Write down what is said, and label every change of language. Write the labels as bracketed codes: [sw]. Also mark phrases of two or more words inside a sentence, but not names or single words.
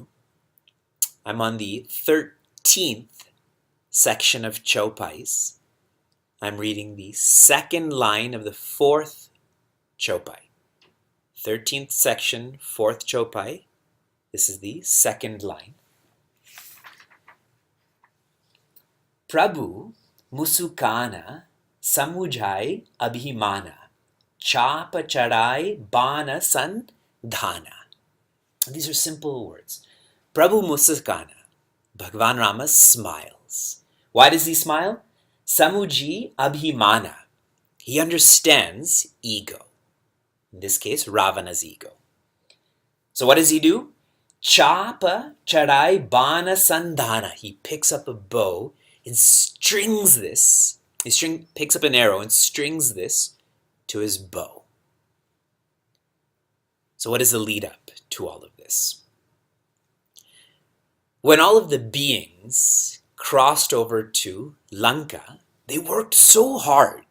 [en] I'm on the 13th section of Chaupais. I'm reading the second line of the 4th Chaupai. 13th section, 4th Chaupai. This is the second line. [awa] प्रभु मुसुकाना समुझि अभिमाना चाप चढ़ाइ बान संधाना. [en] These are simple words. [awa] प्रभु मुसुकाना. [en] Bhagwan Rama smiles. Why does he smile? [awa] समुझि अभिमाना. [en] He understands ego. In this case, Ravana's ego. So what does he do? [awa] चाप चढ़ाइ बान संधाना. [en] He picks up a bow and strings this. He picks up an arrow and strings this to his bow. So what is the lead up to all of this? When all of the beings crossed over to Lanka, they worked so hard.